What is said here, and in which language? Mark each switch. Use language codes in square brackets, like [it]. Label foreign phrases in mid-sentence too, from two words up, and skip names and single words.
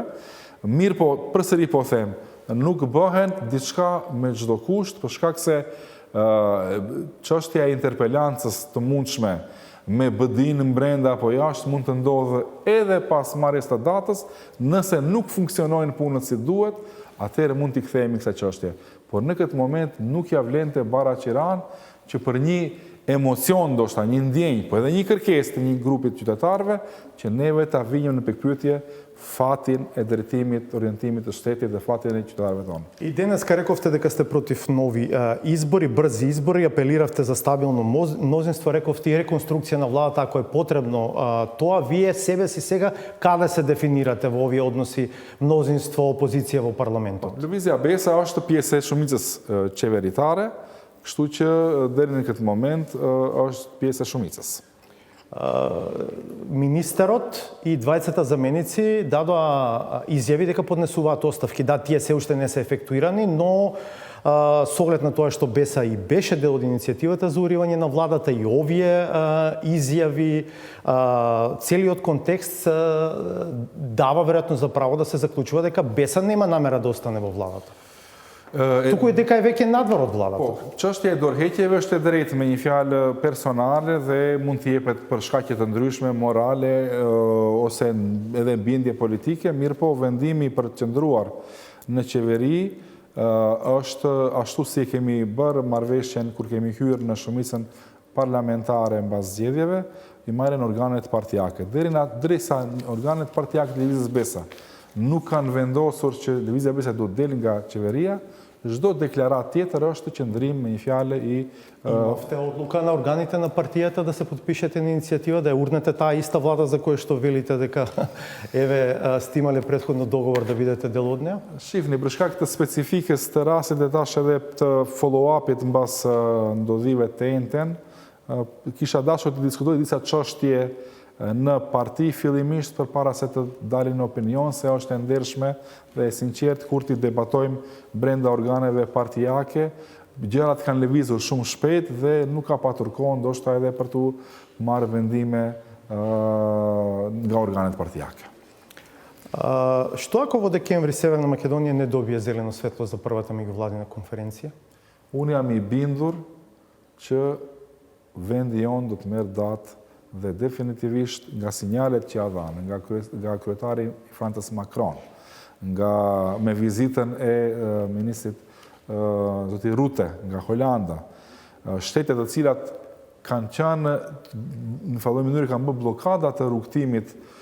[sq] Mirë po, përsëri po them, nuk bëhen diçka me çdo kusht, për shkak se çështja e interpelancës të mundshme me BD-n brenda apo jashtë mund të ndodhë edhe pas marrjes të datës, nëse nuk funksionojnë punët si duhet, atëherë mund t'i kthehemi kësaj çështje. Por në këtë moment nuk ja vlente bara qiran që për një emocion, ndoshta një ndjenjë, po edhe një kërkesë të një grupi të qytetarëve që neve ta vinjëm në pikpyetje fatin e drejtimit, orientimit të shtetit dhe fatin e qytetarëve tonë. [mk] И денеска рековте дека сте против нови избори, брзи избори, апелиравте за стабилно мнозинство, рековте и реконструкција на владата ако е потребно. Тоа вие себе си сега каде се дефинирате во овие односи мнозинство опозиција во парламентот? [sq] Lëvizja Besa është pjesë e shumicës qeveritare, kështu që deri në këtë moment është pjesë e shumicës. [mk] Министерот и двајцата заменици дадоа изјави дека поднесуваат оставки. Да, тие се уште не се ефектуирани, но со оглед на тоа што Беса и беше дел од иницијативата за уривање на владата и овие изјави, целиот контекст дава веројатно за право да се заклучува дека Беса нема намера да остане во владата. Туку е дека е веќе надвор од владата. [sq] Po, çështja e dorëheqjeve është e drejtë me një fjalë personale dhe mund të jepet për shkaqe të ndryshme, morale ose edhe bindje politike, mirë po vendimi për të qëndruar në qeveri është ashtu si kemi bërë marrëveshjen kur kemi hyrë në shumicën parlamentare mbas zgjedhjeve, i marrin organet partijake. Derisa organet partijake të Lëvizjes Besa nuk kanë vendosur që Lëvizja Besa do të delë nga qeveria, çdo deklarat tjetër është qëndrim me një fjalë i [mk] Имавте одлука на органите на партијата да се подпишете на иницијатива, да ја урнете таа иста влада за која што велите дека еве сте имале претходно договор да бидете дел од неа? [sq] Shifni, për shkak të specifikës të rastit dhe tash edhe të follow-upit mbas ndodhive të enten, kisha dashur të diskutoj disa çështje në parti fillimisht përpara se të dalin në opinion, se është e ndershme dhe e sinqert kur ti debatojmë brenda organeve partijake, gjërat kanë lëvizur shumë shpejt dhe nuk ka patur kohë ndoshta edhe për të marrë vendime nga organet partijake. [mk] Што ако во декември Северна Македонија не добие зелено светло за првата меѓувладина конференција? [sq] Unë jam i bindur që vendi jonë do të merr datë dhe definitivisht nga sinjalet që ja dhanë, nga kryetari Frans Macron, me vizitën e ministrit zoti Rutte nga Holanda, shtetet të cilat kanë qenë në falloj mënyrë kanë bërë blokada të rrugtimit